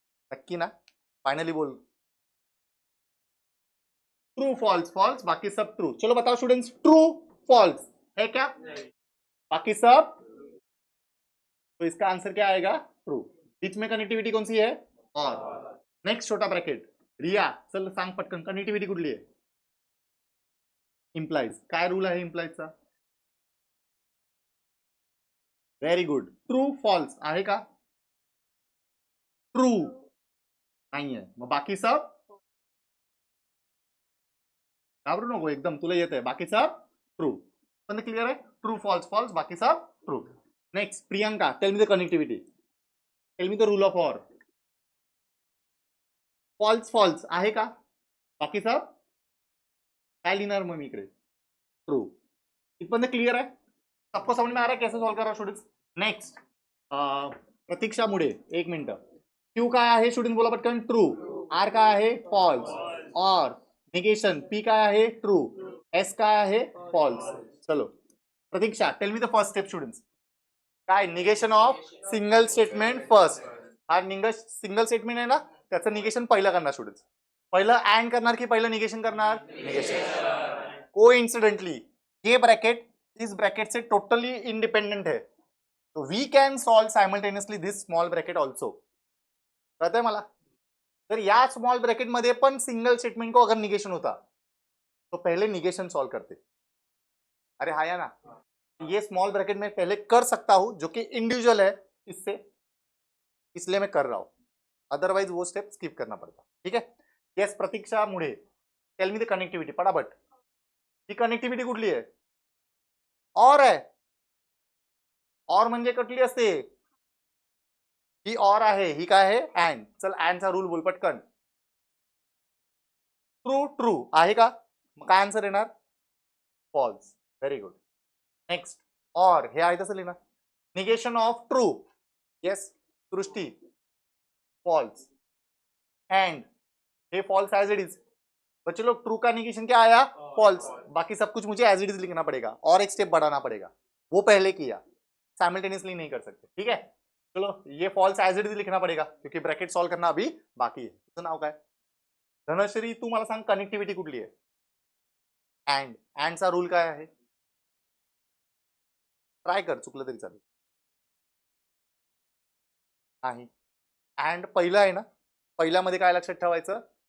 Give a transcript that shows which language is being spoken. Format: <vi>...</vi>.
<mr>नक्की ना? फाइनली बोल.</mr> <en>True false false, बाकी सब true.</en> <hi>चलो बताओ स्टूडेंट्स, ट्रू फॉल्स है क्या? बाकी सब. तो इसका आंसर क्या आएगा? ट्रू. बीच में कनेक्टिविटी कौन सी है? और. नेक्स्ट छोटा ब्रैकेट.</hi> <mr>रिया, चल सांग पटकन, कनेक्टिविटी कुठली आहे? इंप्लाइज. काय रूल आहे इंप्लाइजचा? Very good. ट्रू फॉल्स आहे का? ट्रू नाहीये. मग बाकी सब. घाबरू नको एकदम, तुला येत आहे. बाकी सब ट्रू. पण क्लियर आहे? ट्रू फॉल्स फॉल्स, बाकी सब true.</mr> <en>Next Priyanka, tell me the connectivity. Tell me the rule of or.</en> <mr>फॉल्स फॉल्स आहे का? बाकी सब. काय लिहिणार मग मी इकडे?</mr> <hi>ट्रू.</hi> <mr>इथपर्यंत क्लियर आहे?</mr> <hi>सबको समझ में आ रहा है कैसे सॉल्व कर रहा हूं स्टूडेंट्स? नेक्स्ट</hi> <mr>प्रतीक्षा मुळे एक मिनिट. क्यू काय आहे स्टुडंट बोला पटकन. ट्रू. आर काय आहे फॉल्स. और निगेशन पी काय आहे ट्रू. एस काय आहे फॉल्स. चलो प्रतीक्षा</mr> <en>Tell me the first step students.</en> <mr>काय</mr> <en>Negation of single statement first.</en> <mr>हा सिंगल स्टेटमेंट आहे ना त्याचं निगेशन पहिलं करणार स्टुडंट्स. पहिलं अँड करणार की पहिलं निगेशन करणार. निगेशन.</mr> <hi>कोइन्सिडेंटली ये ब्रैकेट इस ब्रैकेट से टोटली इंडिपेंडेंट है, तो</hi> <en>We can solve simultaneously this small bracket also.</en> <mr>कळतंय मला. तर या स्मॉल ब्रैकेट मध्ये पण</mr> <hi>सिंगल स्टेटमेंट को अगर निगेशन होता तो पहले निगेशन सॉल्व करते. अरे हाँ या ना. ये स्मॉल ब्रैकेट में पहले कर सकता हूं जो कि इंडिविजुअल है इससे, इसलिए मैं कर रहा हूं. अदरवाइज वो स्टेप स्किप करना पड़ता. ठीक है.</hi> <mr>येस प्रतीक्षा मुळे</mr> <en>tell me the connectivity</en> <mr>पटापट. ही कनेक्टिव्हिटी कुठली आहे. और आहे. और म्हणजे कुठली असते. ही और आहे. ही काय आहे अँड. चल अँडचा रूल बोल पटकन. ट्रू ट्रू आहे का. मग काय आन्सर येणार फॉल्स. Very good. नेक्स्ट और हे आहे तसं लिहिणार. Negation of true. Yes Srushti false.</mr> <hi>एंड ये फॉल्स एज इट इज. बच्चे लोग ट्रू का निगेशन क्या आया फॉल्स. बाकी सब कुछ मुझे एज इट इज लिखना पड़ेगा और एक स्टेप बढ़ाना पड़ेगा. वो पहले किया साइमल्टेनियसली नहीं कर सकते. ठीक है. चलो ये फॉल्स एज इट इज लिखना पड़ेगा क्योंकि ब्रैकेट सॉल्व करना अभी बाकी है.</hi> <mr>तुझं नाव काय. धनश्री तू मला सांग कनेक्टिव्हिटी कुठली आहे. अँड. अँडचा रूल काय आहे. ट्राय कर चुकलं तरी चालेल. नाही. अँड पहिलं आहे ना. पहिल्यामध्ये काय लक्षात ठेवायचं.</mr>